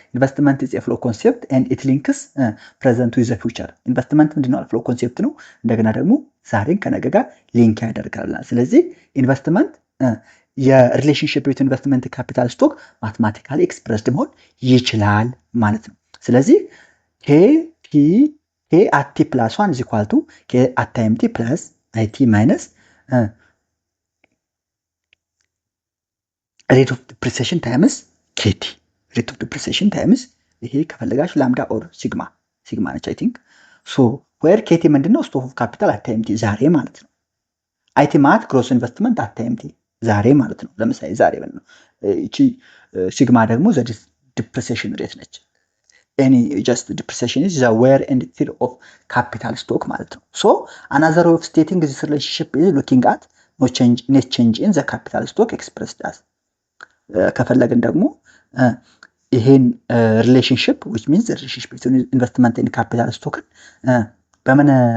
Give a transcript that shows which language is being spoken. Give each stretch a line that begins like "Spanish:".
English: ኢንቨስትመንት ኢዝ ኤ ፍሎ ኮንሴፕት and it links present with the future.
Amharic: ኢንቨስትመንት ምንድነው? ፍሎ ኮንሴፕት ነው። እንደገና ደግሞ ዛሬን ከነገ ጋር ሊንክ ያደርጋል። ስለዚህ ኢንቨስትመንት የሪሌሽንሺፕ ቢትዊን ኢንቨስትመንት ካፒታል ስቶክ ማthematically expressed መሆን ይችላል ማለት ነው። ስለዚህ
English: k at t plus 1 is equal to k at time t plus it minus rate of depreciation times kt. rate of depreciation times
Amharic: ይሄ ከፈለጋችሁ
English: ላምዳ ኦር ሲግማ ነች አይ ቲንክ። where kt ምንድነው? ስቶክ ኦፍ ካፒታል at time t
Amharic: ዛሬ ማለት ነው።
English: it ማለት ግሮስ ኢንቨስትመንት at time t ዛሬ ማለት ነው።
Amharic: ለምሳሌ ዛሬ ምንድነው? እቺ ሲግማ ደግሞ
English: ዘ ዲፕሪሲዬሽን ሬት ነች። any just depreciation is the wear and tear of capital stock ማለት ነው። another way of stating this relationship is looking at net change in the capital stock expressed as
Amharic: ከፈለግን ደግሞ ይሄን
English: relationship which means the relationship between investment and capital stock በምን